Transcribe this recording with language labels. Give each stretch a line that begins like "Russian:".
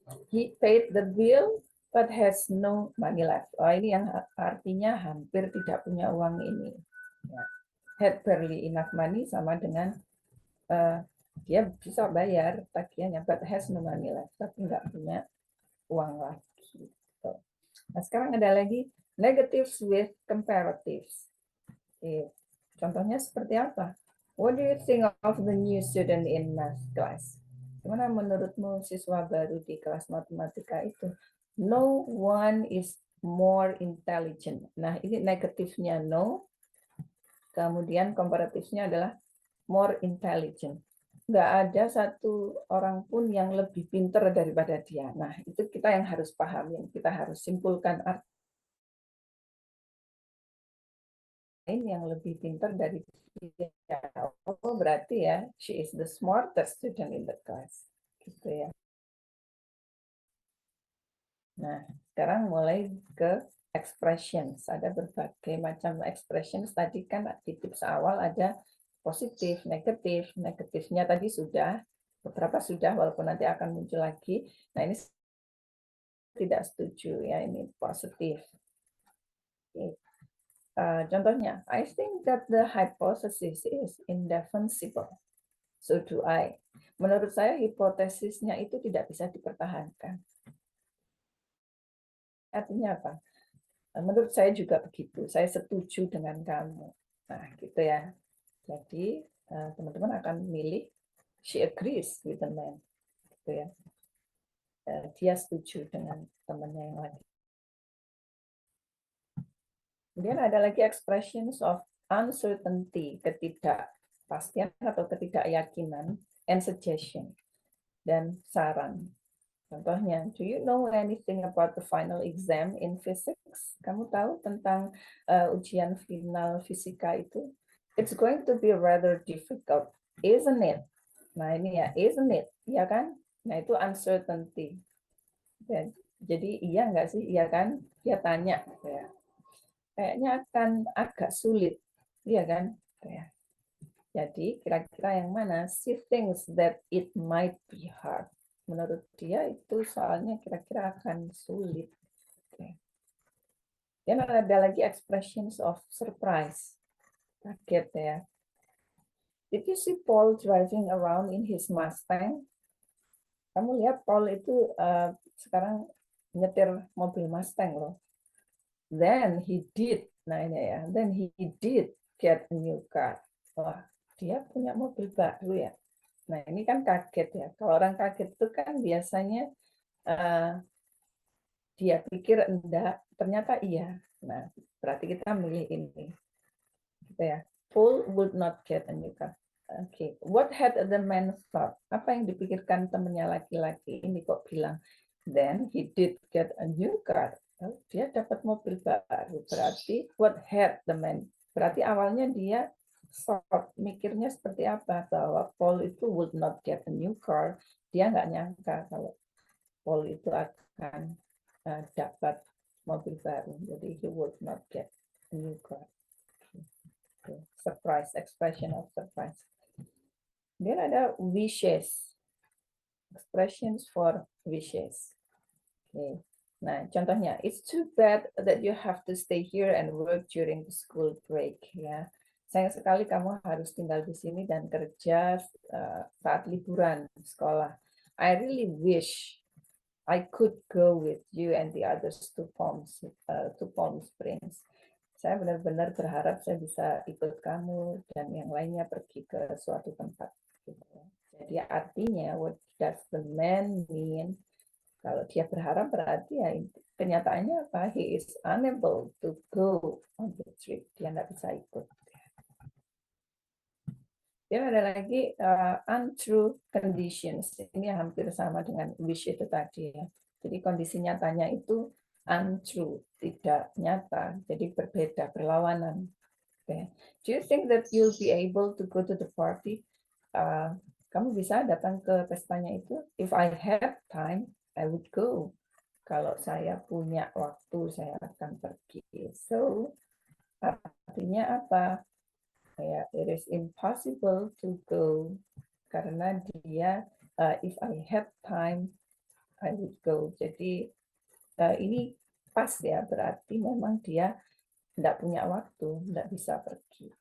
English: He paid the bill but has no money left.
Indonesian: Oh, ini yang artinya hampir tidak punya uang ini. Ya.
English: Had barely enough money
Indonesian: sama dengan dia bisa bayar tagihannya,
English: but has no money left.
Indonesian: Tapi nggak punya uang lagi. Nah, sekarang ada lagi
English: negatives with comparatives.
Indonesian: Contohnya seperti apa?
English: What do you think of the new student in math class?
Indonesian: Gimana menurutmu siswa baru di kelas matematika itu?
English: No one is more intelligent.
Indonesian: Nah, ini negatifnya no. Kemudian komparatifnya adalah
English: more intelligent.
Indonesian: Nggak ada satu orang pun yang lebih pintar daripada dia. Nah, itu kita yang harus pahami, kita harus simpulkan arti yang lebih pintar dari dia. Oh, berarti ya,
English: she is the smartest student in the class.
Indonesian: Gitu ya. Nah, sekarang mulai ke expressions. Ada berbagai macam expressions. Tadi kan di tips awal ada positif, negatif. Negatifnya tadi sudah, beberapa sudah, walaupun nanti akan muncul lagi. Nah, ini tidak setuju ya, ini positif. Oke. Contohnya,
English: I think that the hypothesis is indefensible. So do I.
Indonesian: Menurut saya hipotesisnya itu tidak bisa dipertahankan. Artinya apa? Menurut saya juga begitu. Saya setuju dengan kamu. Nah, gitu ya. Jadi teman-teman akan milih
English: she agrees with the man.
Indonesian: Gitu ya. Dia setuju dengan temannya yang lagi. Kemudian ada lagi expressions of uncertainty, ketidakpastian atau ketidakyakinan, and suggestion, dan saran. Contohnya,
English: do you know anything about the final exam in physics?
Indonesian: Kamu tahu tentang ujian final fisika itu?
English: It's going to be rather difficult, isn't it?
Indonesian: Nah ini ya,
English: isn't it?
Indonesian: Iya kan? Nah itu uncertainty. Dan, jadi iya nggak sih? Iya kan? Dia tanya. Ya. Kayaknya akan agak sulit. Iya kan? Ya. Jadi kira-kira yang mana?
English: She thinks that it might be hard.
Indonesian: Menurut dia itu soalnya kira-kira akan sulit. Okay. Dan ada lagi
English: expressions of surprise.
Indonesian: Kaget ya.
English: Did you see Paul driving around in his Mustang?
Indonesian: Kamu lihat Paul itu sekarang nyetir mobil Mustang loh.
English: Then he did.
Indonesian: Nah ini ya.
English: Then he did get a new car.
Indonesian: Wah, dia punya mobil baru ya. Nah ini kan kaget ya. Kalau orang kaget itu kan biasanya dia pikir enggak, ternyata iya. Nah berarti kita milih ini. Gitu ya.
English: Paul would not get a new car. Okay. What had the man thought?
Indonesian: Apa yang dipikirkan temannya laki-laki ini kok bilang?
English: Then he did get a new car.
Indonesian: Dia dapat mobil baru.
English: Berarti what had the man?
Indonesian: Berarti awalnya dia mikirnya seperti apa, bahwa Paul itu
English: would not get a new car.
Indonesian: Dia nggak nyangka kalau Paul itu akan dapat mobil baru.
English: Jadi he would not get a new car. Surprise, expression of surprise. Then ada wishes, expressions for wishes. Okay.
Indonesian: Nah, contohnya,
English: it's too bad that you have to stay here and work during the school break.
Indonesian: Ya. Sayang sekali kamu harus tinggal di sini dan kerja saat liburan sekolah.
English: I really wish I could go with you and the others to Palm Springs.
Indonesian: Saya benar-benar berharap saya bisa ikut kamu dan yang lainnya pergi ke suatu tempat. Jadi artinya,
English: what does the man mean?
Indonesian: Kalau dia berharap berarti ya kenyataannya apa?
English: He is unable to go on the trip.
Indonesian: Dia nggak bisa ikut. Dan ada lagi untrue conditions. Ini hampir sama dengan wish itu tadi ya. Jadi kondisi nyatanya itu untrue, tidak nyata. Jadi berbeda, berlawanan. Okay.
English: Do you think that you'll be able to go to the party?
Indonesian: Kamu bisa datang ke pestanya itu?
English: If I had time, I would go.
Indonesian: Kalau saya punya waktu, saya akan pergi. So, artinya apa?
English: It is impossible to go
Indonesian: karena dia
English: if I had time I would go.
Indonesian: Jadi ini pas ya, berarti memang dia tidak punya waktu, tidak bisa pergi.